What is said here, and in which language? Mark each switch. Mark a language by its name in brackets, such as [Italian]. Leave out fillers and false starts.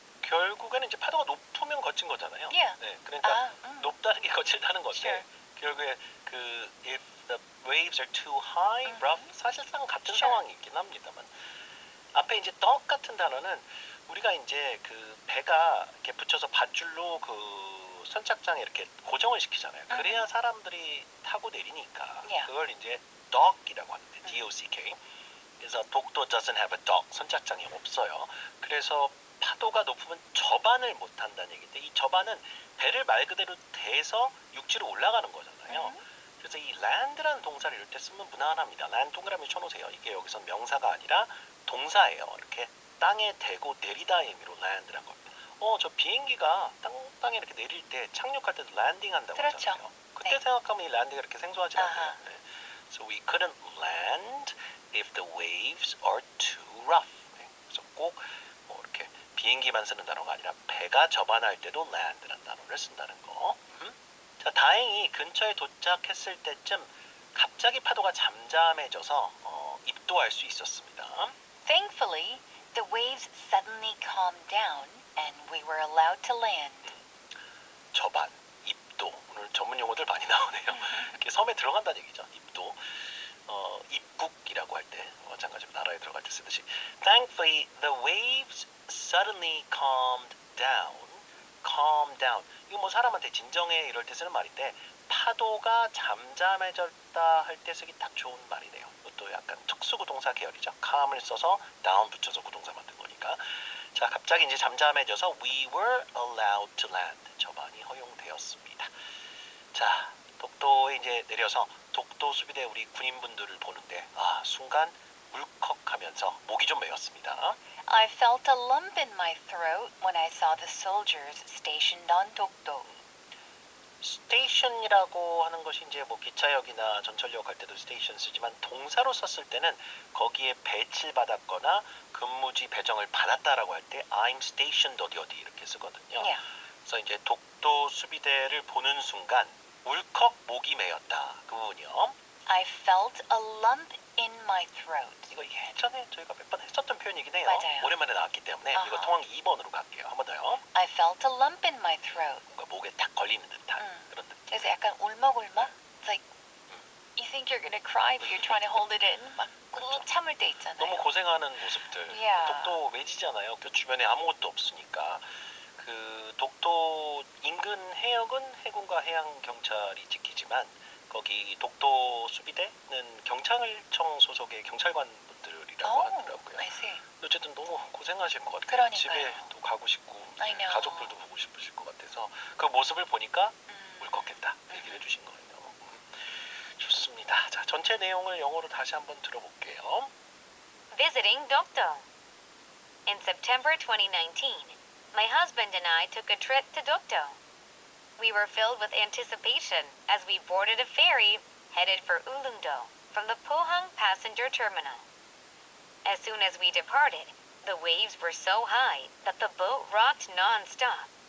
[Korean] 결국에는 이제 파도가 높으면 거친 거잖아요. [English] Yeah. [Korean] 네, 그러니까 아, 높다는 게 거칠다는 건데 [English] Sure. [Korean] 결국에 그 [English] if the waves are too high, rough [Korean] 사실상 같은 [English] Sure. [Korean] 상황이 있긴 합니다만 앞에 이제 떡 같은 단어는 우리가 이제 그 배가 이렇게 붙여서 밧줄로 그 선착장에 이렇게 고정을 시키잖아요. 그래야 사람들이 타고 내리니까 [English] Yeah. [Korean] 그걸 이제 dock이라고 하는데 D-O-C-K. 그래서 독도 [English] doesn't have a dock, [Korean] 선착장이 없어요. 그래서 파도가 높으면 접안을 못 한다는 얘기인데 이 접안은 배를 말 그대로 대서 육지로 올라가는 거잖아요. 그래서 이 land라는 동사를 이럴 때 쓰면 무난합니다. land 동그라미 쳐놓으세요. 이게 여기서 명사가 아니라 동사예요. 이렇게 땅에 대고 내리다의 의미로 land란 겁니다. 저 비행기가 땅에 이렇게 내릴 때 착륙할 때도 landing 한다고 그렇죠. 하잖아요. 그때 네. 생각하면 이 land가 이렇게 생소하지 아하. 않아요. 네. [English] So we couldn't land if the waves are too rough. [Korean] 네. 그래서 꼭 뭐 이렇게 비행기만 쓰는 단어가 아니라 배가 접안할 때도 land라는 단어를 쓴다는 거. 자, 다행히 근처에 도착했을 때쯤 갑자기 파도가 잠잠해져서 입도할 수 있었습니다. [English] Thankfully, the waves suddenly calmed down and we were allowed to land. [Korean] 접안, 입도. 오늘 전문 용어들 많이 나오네요. 이렇게 섬에 들어간다는 얘기죠. 입도. 입국이라고 할 때 마찬가지로 나라에 들어갈 때 쓰듯이 [English] Thankfully, the waves suddenly calmed down. calm down. [Korean] 이거 뭐 사람한테 진정해 이럴 때 쓰는 말인데 파도가 잠잠해졌다 할 때 쓰기 딱 좋은 말이네요. 이것도 약간 특수구동사 계열이죠. calm을 써서 down 붙여서 구동사 만든 거니까. 자, 갑자기 이제 잠잠해져서 [English] we were allowed to land. [Korean] 접안이 허용되었습니다. 자, 독도에 이제 내려서 독도 수비대 우리 군인분들을 보는데 순간 울컥하면서 목이 좀 메었습니다. [English] I felt a lump in my throat when I saw the soldiers stationed on Dokdo. [Korean] 스테이션이라고 하는 것이 이제 뭐 기차역이나 전철역 갈 때도 스테이션 쓰지만 동사로 썼을 때는 거기에 배치받았거나 근무지 배정을 받았다라고 할 때 [English] I'm stationed [Korean] 어디 어디 이렇게 쓰거든요. [English] Yeah. [Korean] 그래서 이제 독도 수비대를 보는 순간 울컥 목이 메었다. 그 부분이요. [English] I felt a lump in my throat. [Korean] 이거 예전에 저희가 몇 번 했었던 표현이긴 해요. 맞아요. 오랜만에 나왔기 때문에 아하. 이거 통항 2번으로 갈게요. 한 번 더요. [English] I felt a lump in my throat. [Korean] 뭔가 목에 딱 걸리는 듯한 그런 느낌. 그래서 약간 울먹울먹? [English] It's like you think you're gonna cry but you're trying to hold it in. [Korean] 막 꾹 참을 때 있잖아요. 너무 고생하는 모습들. [English] Yeah. [Korean] 독도 외지잖아요. 그 주변에 아무것도 없으니까. 그 독도 인근 해역은 해군과 해양 경찰이 지키지만 거기 독도 수비대는 경찰청 소속의 경찰관 분들이라고 하더라고요. [English] I see. [Korean] 어쨌든 너무 고생하실 것 같아요. 그러니까요. 집에도 가고 싶고 [English] I know. [Korean] 가족들도 보고 싶으실 것 같아서 그 모습을 보니까 울컥했다 얘기를 해주신 거예요. 좋습니다. 자, 전체 내용을 영어로 다시 한번 들어볼게요. [English] Visiting Dokdo. In September 2019, my husband and I took a trip to Dokdo. We were filled with anticipation as we boarded a ferry headed for Ulleungdo from the Pohang passenger terminal. As soon as we departed, the waves were so high that the boat rocked non-stop.